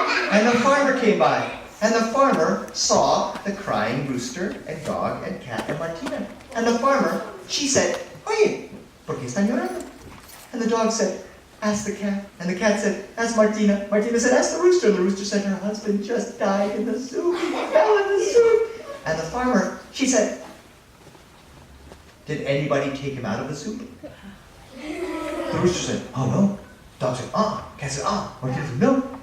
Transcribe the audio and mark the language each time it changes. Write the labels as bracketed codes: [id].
[en] And the farmer came by. And the farmer saw the crying rooster and dog and cat and Martina. And the farmer, she said, [es] oye, ¿por qué están llorando? [en] And the dog said, ask the cat. And the cat said, ask Martina. Martina said, ask the rooster. And the rooster said, her husband just died in the soup. He fell in the soup. And the farmer, she said, did anybody take him out of the soup? The rooster said, oh no. Dog said, Cat said, Martina said, no.